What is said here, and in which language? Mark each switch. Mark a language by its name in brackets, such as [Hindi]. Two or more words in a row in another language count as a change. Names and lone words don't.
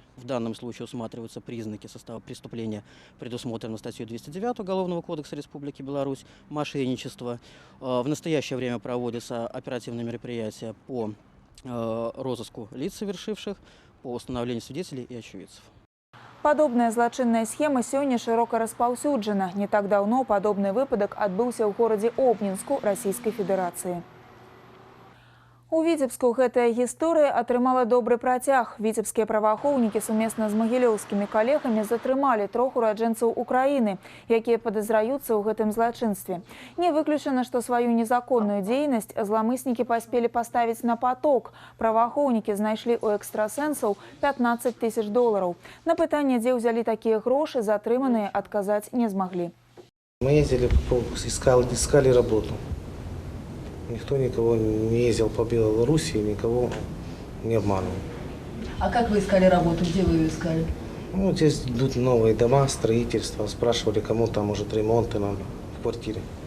[Russian] В данном случае усматриваются признаки состава преступления, предусмотренного статьей 209 Уголовного кодекса Республики Беларусь, мошенничество. В настоящее время проводятся оперативные мероприятия по розыску лиц совершивших, по установлению свидетелей и очевидцев. [Belarusian] Падобная злачынная схема сёння шырока распаўсюджана. Не так даўно падобны выпадак адбыўся ў горадзе Обнінску Расійскай Федэрацыі. У Віцебску гэтая гісторыя атрымала добры працяг. Віцебскія праваахоўнікі сумесна з магілёўскімі калегамі затрымалі 3 ураджэнцаў Украіны, якія падазраюцца ў гэтым злачынстве. Не выключана, што сваю незаконную дзейнасць зламыснікі паспелі паставіць на паток. Праваахоўнікі знайшлі ў экстрасэнсаў 15 тысяч долараў. На пытанне, дзе ўзялі такія грошы, затрыманыя адказаць не змаглі. [Russian] Мы ездили, искали работу. Никто никого не ездил по Беларуси, никого не обманывал. А как вы искали работу? Где вы ее искали? Ну, здесь идут новые дома, строительство. Спрашивали, кому там, может, ремонты надо в квартире.